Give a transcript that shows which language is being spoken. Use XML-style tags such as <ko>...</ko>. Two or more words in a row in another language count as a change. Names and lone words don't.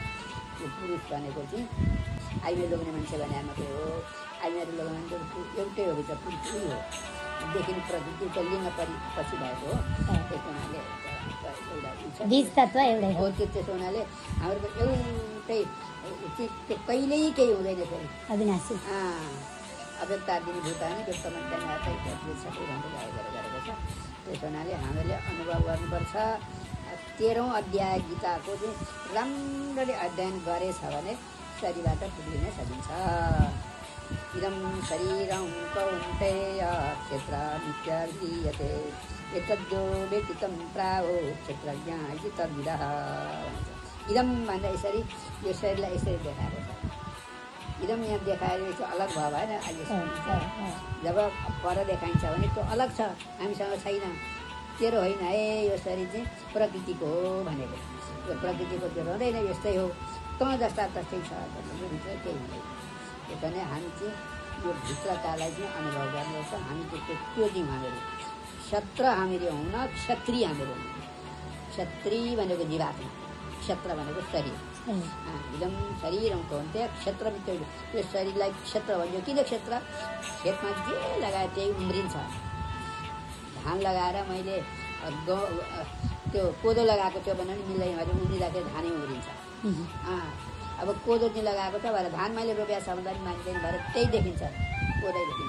<ne>यो पुरुष भनेको चाहिँ आइमे लोग्ने मान्छे भने मात्रै हो। आइमेहरू लोग्ने मान्छे एउटै हो, भित्र पुरुष हो। देखिने प्रकृति त लिङ्ग पछि भएको हो। त्यस हुनाले हो त्यसो हुनाले हाम्रो एउटै त्यो कहिल्यै केही हुँदैन फेरि अविनाशी।</ne> <sa>अव्यक्तादिनी भूतानि व्यक्तमन्तानि</sa> <ne>सबै भन्दै गरेको छ। त्यस हुनाले हामीले अनुभव गर्नुपर्छ। 13औं अध्याय गीताको चाहिँ राम्ररी अध्ययन गरेछ भने शरीरबाट पुग्न सकिन्छ।</ne> <sa>इदं शरीरं कौन्तेय क्षेत्रमित्यभिधीयते एतद्यो वेत्ति तं प्राहो क्षेत्रज्ञ इति तद्विदः।</sa> <ne>इदम भन्दा यसरी यो शरीरलाई यसरी देखाएको छ। इदम यहाँ देखाएर यसो अलग भयो भएन। अहिले जब पर देखाइन्छ भने त्यो अलग छ, हामीसँग छैन। तेरो होइन है यो शरीर चाहिँ प्रकृतिको हो भनेको। यो प्रकृतिको त्यो रहँदैन, यस्तै हो तँ जस्ता तस्तै छ, भित्र केही हुँदैन। त्यस भने हामी चाहिँ यो भित्रतालाई चाहिँ अनुभव गर्नुपर्छ। हामी त्यो दिउँ हामीहरू क्षत्र हामीहरू हुन, क्षत्रिय हामीहरू हुनु। क्षत्रिय भनेको जीवात्मा, क्षेत्र भनेको शरीर।</ne> <sa>इदं शरीरं कौन्तेय क्षेत्रमित्य।</sa> <ne>यो शरीरलाई क्षेत्र भन्छ। किन क्षेत्र? खेतमा जे लगाए त्यही उम्रिन्छ। धान लगाएर मैले त्यो कोदो लगाएको थियो भने पनि मिल्दैन, अहिले उम्रिँदाखेरि धानै उम्रिन्छ। अब कोदो चाहिँ लगाएको छ भएर धान मैले रोपेको छ भन्दा पनि मान्दैन, भएर त्यही देखिन्छ, कोदै देखिन्छ।</ne>